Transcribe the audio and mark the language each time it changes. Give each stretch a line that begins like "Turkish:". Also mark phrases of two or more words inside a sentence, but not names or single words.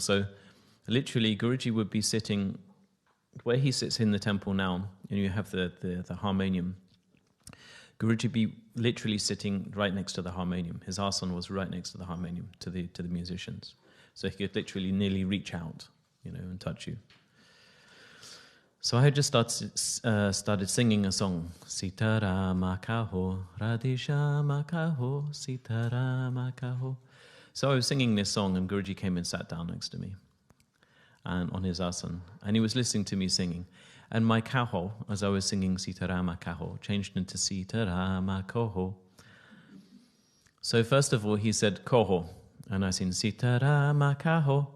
English: So literally, Guruji would be sitting where he sits in the temple now, and you have the harmonium. Guruji be literally sitting right next to the harmonium. His asana was right next to the harmonium, to the musicians. So he could literally nearly reach out, and touch you. So I had just started singing a song.
Hindi: सीताराम कहो, राधेश्याम कहो, सीताराम कहो.
English: So I was singing this song, and Guruji came and sat down next to me, and on his asana, and he was listening to me singing. And my kaho, as I was singing
Hindi: सीताराम कहो,
English: changed into
Hindi: सीताराम कोहो.
English: So first of all, he said koho, and I said
Hindi: सीताराम कहो.